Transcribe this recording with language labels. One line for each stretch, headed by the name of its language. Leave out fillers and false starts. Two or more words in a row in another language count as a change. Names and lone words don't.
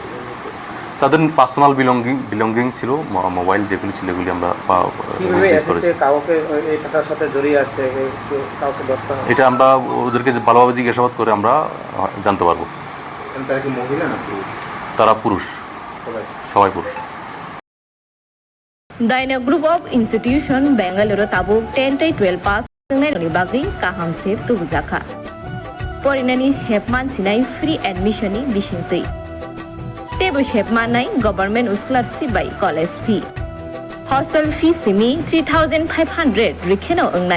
Bangla: তাদের পার্সোনাল বিলঙ্গিং ছিল, মোবাইল যেগুলি ছিল এগুলি আমরা এটা আমরা ওদেরকে ভালোভাবে জিজ্ঞাসাবাদ করে আমরা জানতে পারবো। তারা পুরুষ, সবাই পুরুষ।
Kok Borok: Daina Group of Institution Bangalore tabuk 10-12 pass ni bagi kaham sep tu bujaka. Porinani shepman sinai
English: free admission
Kok Borok: ni bisingtui. Tebu shepman nai
English: government scholarship by college fee. Hostel fee
Kok Borok: simi 3,500 rikheno ongnai.